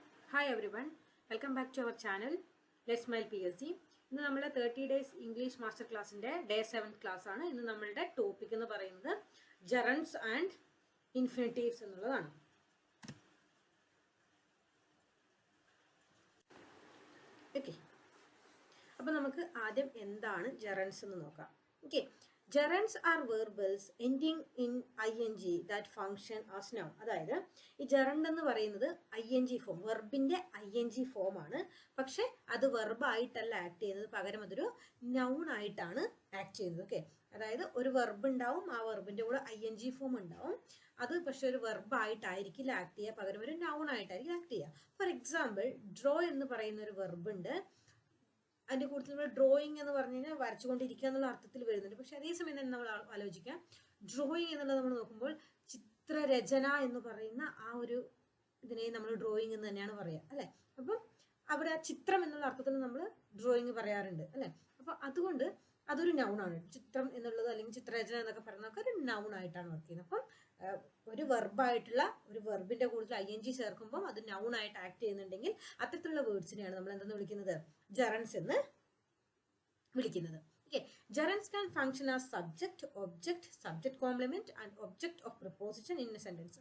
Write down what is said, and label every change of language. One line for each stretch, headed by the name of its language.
English: Hi everyone, welcome back to our channel Let's Smile PSC.
Malayalam: ഇന്ന് നമ്മുടെ 30 days English master ക്ലാസ്സിന്റെ day 7th class ആണ്. ഇന്ന് നമ്മളുടെ ടോപ്പിക് എന്ന് പറയുന്നത് ജെറൻഡ്സ് ആൻഡ് ഇൻഫിനിറ്റീവ്സ് എന്നുള്ളതാണ്. ഓക്കെ, അപ്പോൾ നമുക്ക് ആദ്യം എന്താണ് ജെറൻഡ്സ് എന്ന് നോക്കാം.
English: Okay, gerunds are verbals ending in ing that function as noun.
Malayalam: അതായത് ഈ gerund എന്ന് പറയുന്നത് ing ഫോം, വെർബിന്റെ ing ഫോം ആണ്. പക്ഷെ അത് വെർബായിട്ടല്ല ആക്ട് ചെയ്യുന്നത്, പകരം അതൊരു നൗൺ ആയിട്ടാണ് ആക്ട് ചെയ്യുന്നത്. ഓക്കെ, അതായത് ഒരു വെർബ് ഉണ്ടാവും, ആ വെർബിന്റെ കൂടെ ing ഫോം ഉണ്ടാവും. അത് പക്ഷെ ഒരു വെർബായിട്ടായിരിക്കില്ല ആക്ട് ചെയ്യുക, പകരം ഒരു നൗൺ ആയിട്ടായിരിക്കും ആക്ട് ചെയ്യുക. ഫോർ എക്സാമ്പിൾ, ഡ്രോ എന്ന് പറയുന്ന ഒരു വെർബ് ഉണ്ട്. അതിന്റെ കൂടുതൽ നമ്മൾ ഡ്രോയിങ് എന്ന് പറഞ്ഞു കഴിഞ്ഞാൽ വരച്ചുകൊണ്ടിരിക്കുക എന്നുള്ള അർത്ഥത്തിൽ വരുന്നുണ്ട്. പക്ഷെ അതേസമയം തന്നെ നമ്മൾ ആലോചിക്കാം, ഡ്രോയിങ് എന്നുള്ളത് നമ്മൾ നോക്കുമ്പോൾ ചിത്രരചന എന്ന് പറയുന്ന ആ ഒരു ഇതിനെ നമ്മൾ ഡ്രോയിങ് എന്ന് തന്നെയാണ് പറയുക, അല്ലെ? അപ്പം അവിടെ ആ ചിത്രം എന്നുള്ള അർത്ഥത്തിൽ നമ്മൾ ഡ്രോയിങ് പറയാറുണ്ട്, അല്ലെ? അപ്പൊ അതുകൊണ്ട് അതൊരു നൗൺ ആണ്. ചിത്രം എന്നുള്ളത് അല്ലെങ്കിൽ ചിത്രരചന എന്നൊക്കെ പറയുന്നതൊക്കെ ഒരു നൗൺ ആയിട്ടാണ് വർക്ക് ചെയ്യുന്നത്. അപ്പം ഒരു വെർബായിട്ടുള്ള ഒരു വെർബിന്റെ കൂടുതൽ ing ചേർക്കുമ്പോൾ അത് നൗൺ ആയിട്ട് ആക്ട് ചെയ്യുന്നുണ്ടെങ്കിൽ അത്തരത്തിലുള്ള വേർഡ്സിനെയാണ് നമ്മൾ എന്തെന്ന് വിളിക്കുന്നത്? ജെറൻഡ്സ് എന്ന് വിളിക്കുന്നത്.
English: Okay, gerunds can function as subject, object, subject complement and object of preposition in a sentence.